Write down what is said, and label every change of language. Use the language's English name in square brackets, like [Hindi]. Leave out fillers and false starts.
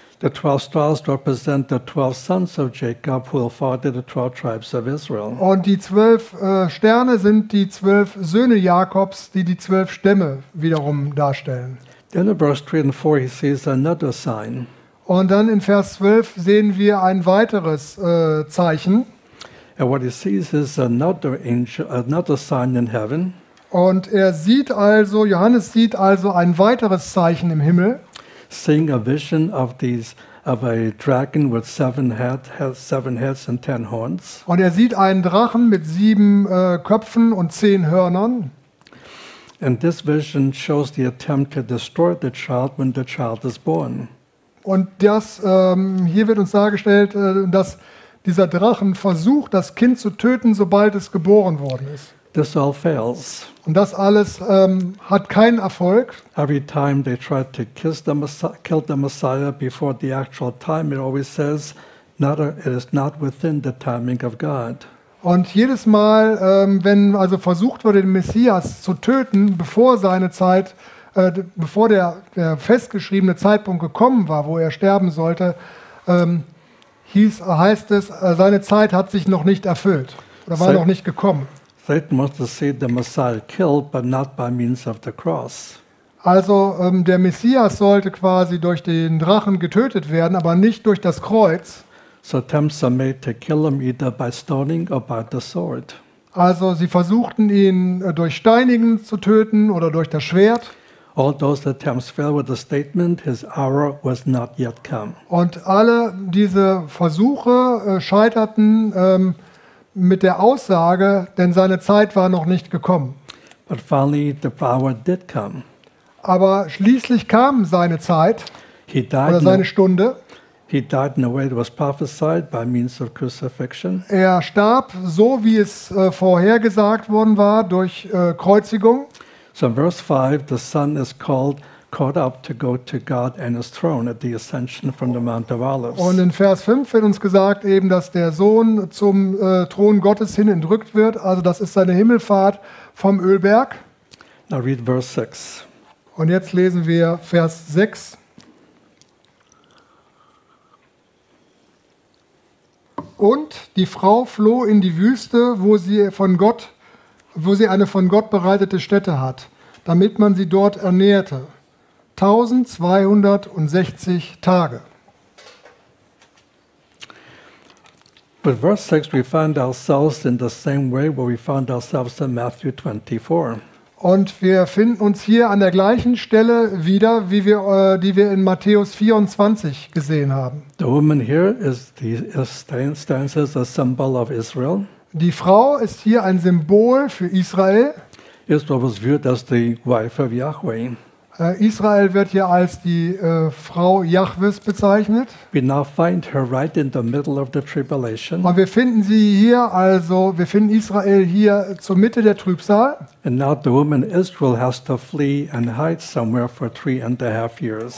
[English] The 12 stars represent the 12 sons of Jacob who fathered the 12 tribes of Israel. [German] Und die 12 Sterne sind die 12 Söhne Jakobs, die die 12 Stämme wiederum darstellen. [English] Then in verse 3 and 4 he sees another sign. [German] Und dann in Vers 12 sehen wir ein weiteres Zeichen. [English] And what he sees is another angel, another sign in heaven. [German] Und er sieht also, Johannes sieht also ein weiteres Zeichen im Himmel. [English] Seeing a vision of these of a dragon with seven heads and 10 horns. [German] Und er sieht einen Drachen mit 7 Köpfen und 10 Hörnern. [English] And this vision shows the attempt to destroy the child when the child is born. [German] Und das hier wird uns dargestellt, dass dieser Drachen versucht, das Kind zu töten, sobald es geboren worden ist. [English] This all fails. [German] Und das alles hat keinen Erfolg. [English] Every time they try to kill the Messiah before the actual time, it always says, not a, it is not within the timing of God. [German] Und jedes Mal, wenn also versucht wurde, den Messias zu töten, bevor seine Zeit, bevor der festgeschriebene Zeitpunkt gekommen war, wo er sterben sollte, heißt es, seine Zeit hat sich noch nicht erfüllt oder war noch nicht gekommen. Satan wollte sehen, den Messias [English] killed, but not by means of the cross. [German] Also der Messias sollte quasi durch den Drachen getötet werden, aber nicht durch das Kreuz. [English] So attempts are made to kill him either by stoning or by the sword. [German] Also sie versuchten ihn durch Steinigen zu töten oder durch das Schwert. [English] All those attempts fell with the statement, his hour was not yet come. [German] Und alle diese Versuche scheiterten mit der Aussage, denn seine Zeit war noch nicht gekommen. [English] But finally the hour did come. [German] Aber schließlich kam seine Zeit oder seine Stunde. [English] He died in a way that was prophesied by means of crucifixion. [German] Er starb so, wie es vorhergesagt worden war, durch Kreuzigung. [English] So in verse 5, the Son is caught up to go to God and his throne at the ascension from the Mount of Olives. [German] Und in Vers 5 wird uns gesagt, eben, dass der Sohn zum Thron Gottes hin entrückt wird. Also das ist seine Himmelfahrt vom Ölberg. [English] Now read verse 6. [German] Und jetzt lesen wir Vers 6. Und die Frau floh in die Wüste, wo sie eine von Gott bereitete Stätte hat, damit man sie dort ernährte. 1260 Tage. [English] But verse 6, we find ourselves in the same way where we found ourselves in Matthew 24. [German] Und wir finden uns hier an der gleichen Stelle wieder, wie wir, die wir in Matthäus 24 gesehen haben. [English] The woman here stands as a symbol of Israel. [German] Die Frau ist hier ein Symbol für Israel. [English] Israel was viewed as the wife of Yahweh. [German] Israel wird hier als die Frau Jahwes bezeichnet. [English] We now find her right in the middle of the tribulation. [German] Und wir finden sie hier, also wir finden Israel hier zur Mitte der Trübsal. [English] And now the woman Israel has to flee and hide somewhere for 3.5 years.